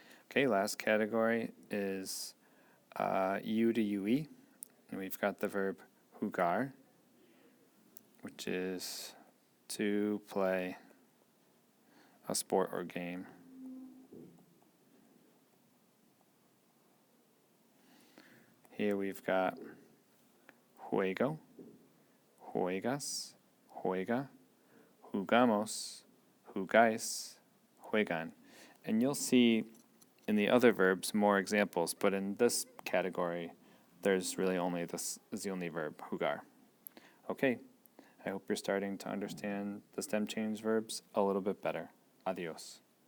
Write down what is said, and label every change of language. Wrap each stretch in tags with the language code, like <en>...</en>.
<en>Okay, last category is U to UE, and we've got the verb jugar, which is to play a sport or game. Here we've got</en> <es>juego, juegas, juega, jugamos, jugáis, juegan.</es> <en>And you'll see in the other verbs more examples, but in this category, there's really only this is the only verb, jugar. Okay, I hope you're starting to understand the stem change verbs a little bit better. Adios.</en>